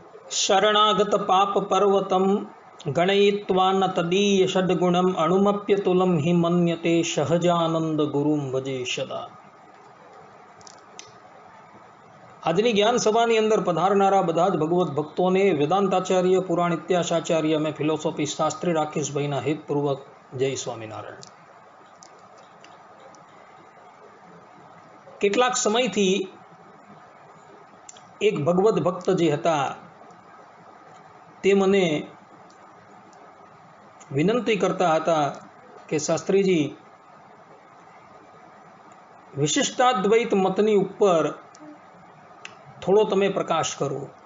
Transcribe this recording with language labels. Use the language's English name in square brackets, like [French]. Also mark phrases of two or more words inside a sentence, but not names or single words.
[Sanskrit] शरणागत पाप पर्वतम गणयित्वा न तदीय षड्गुणम अणुमप्यतुलम हि मन्यते सहजानंद गुरुम भजे सदा। [Gujarati] આજની જ્ઞાન સભાની અંદર પધારનારા બધા જ ભગવત ભક્તોને વેદાંતાચાર્ય પુરાણ ઇતિહાસાચાર્ય અને ફિલોસોફી શાસ્ત્રી રાકેશભાઈના હિતપૂર્વક જય સ્વામિનારાયણ। કેટલાક સમયથી એક ભગવત ભક્ત જે હતા તે મને વિનંતી કરતા હતા કે શાસ્ત્રીજી વિશિષ્ટાદ્વૈત મતની ઉપર થોડો તમે પ્રકાશ કરો।